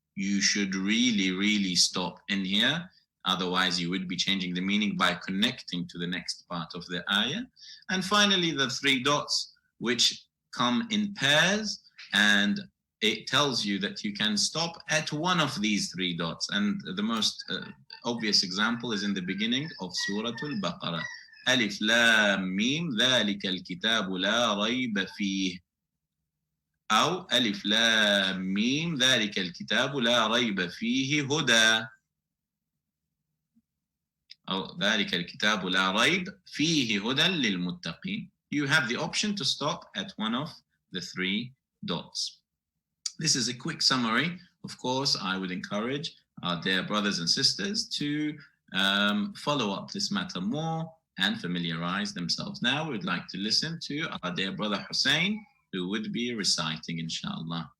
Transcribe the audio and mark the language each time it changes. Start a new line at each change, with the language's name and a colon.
English: You should really stop in here. Otherwise, you would be changing the meaning by connecting to the next part of the ayah. And finally, the three dots, which come in pairs, and it tells you that you can stop at one of these three dots. And the most obvious example is in the beginning of Surah Al-Baqarah.
Arabic: Alif Lam Mim ذَلِكَ الْكِتَابُ لَا رَيْبَ فِيهِ. أو ألف لام ميم ذلك الكتاب لا ريب فيه هدى. أو ذلك الكتاب لا ريب فيه هدى للمتقين.
English: You have the option to stop at one of the three dots. This is a quick summary. Of course, I would encourage our dear brothers and sisters to follow up this matter more and familiarize themselves. Now, we would like to listen to our dear brother Hussein, who would be reciting, inshallah.